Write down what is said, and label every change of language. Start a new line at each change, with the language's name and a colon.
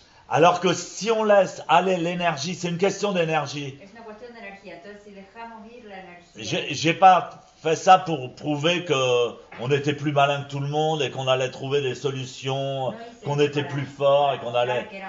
French: Alors que si on laisse aller l'énergie, c'est une question d'énergie.
Spanish: Es una cuestión de energía. Entonces, si dejamos ir la energía.
French: J'ai pas fait ça pour prouver que on était plus malin que tout le monde et qu'on allait trouver des solutions, qu'on était plus fort et qu'on allait.